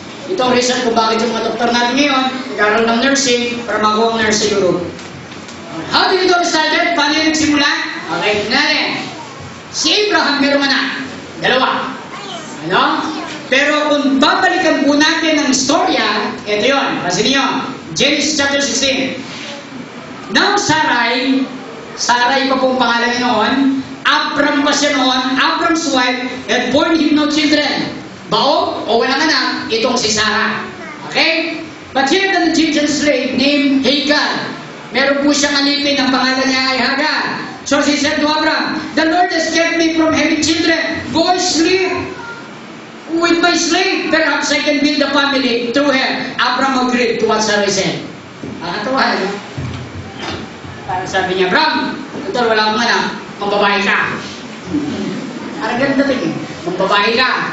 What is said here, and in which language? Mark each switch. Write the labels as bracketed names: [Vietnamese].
[Filipino] Ito ang reason kung bakit yung mga doktor natin ngayon, nag-aaral ng nursing para makuha ang nurse sa Europe. [English] How did it all started? [Filipino] Paano yung nagsimula? Okay, natin. Si Abraham, meron anak. Dalawa. Ano? Pero kung babalikan po natin ang istorya, ito yun. Kasi niyo, Genesis chapter 16. Now, Sarai pa pong pangalan niya noon, Abram pa siya noon, [English] Abram's wife had born him no children. [Filipino] Baog o walang anak, itong si Sarah. Okay? [English] But here the Egyptian slave named Hagar. [Filipino] Meron po siyang alipin, ang pangalan niya ay Hagar. [English] So she said to Abram, the Lord has kept me from having children. Go sleep with my slave. Perhaps I can build a family through her. Abram agreed to what Sarah said. [Filipino] Nakatawa, no? Parang sabi niya, Abram, total wala akong anak. Mambabae ka. Parang ganda rin. Mambabae ka.